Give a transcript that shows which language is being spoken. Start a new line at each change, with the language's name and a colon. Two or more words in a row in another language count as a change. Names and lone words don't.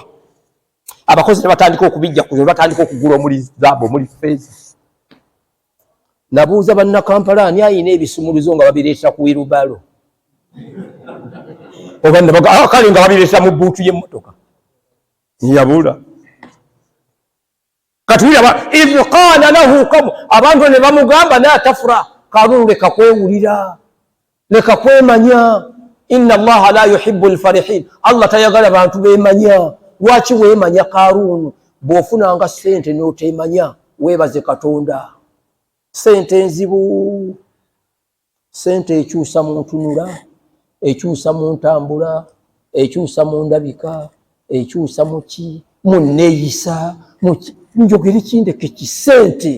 Ganda: Abakozi ne batandika okubijja ku batandika okugula omuli zaabu omuli feeza. Nabuuza bannakampala ani ayina ebisumuluzo nga babireeta ku wirubalo. Oba ne baga kale nga babireeta mu bbuutu y'emmotoka. Yabula. Katulira
Arabic: إذ قال له قوم
Ganda: abantu ne bamugamba
Arabic: لا تفرح.
Ganda: Qarunu leka kwewulira. Leka kwemanya.
Arabic: إن الله لا يحب الفرحين.
Ganda: Allah tayagala bantu beemanya. Lwaki weemanya Qarunu? Bw'ofunanga ssente n'oteemanya weebaze Katonda. Ssente nzibu. Ssente ekyusa mu ntunula, ekyusa mu ntambula, ekyusa mu ndabika, ekyusa mu ki, mu nneeyisa, njogera kindeke ki ssente.